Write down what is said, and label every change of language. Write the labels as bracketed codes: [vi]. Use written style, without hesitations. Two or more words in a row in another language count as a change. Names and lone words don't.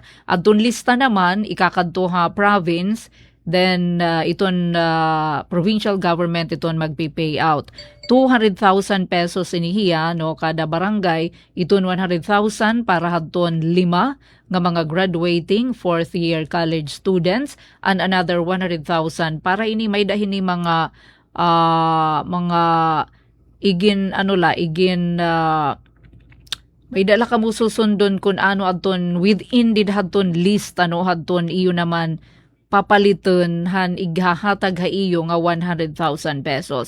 [war] Adton lista naman ikakadto province. Then, iton provincial government iton magpi-payout. 200,000 pesos inihiya kada barangay. Iton 100,000 para hadton 5 nga mga [en] graduating 4th year college students and another [war] 100,000 para ini may dahin ni mga igin may dala ka mo susundon kung adton within did hadton list hadton iyo naman papaliton han ighahatag ha iyo nga 100,000 pesos.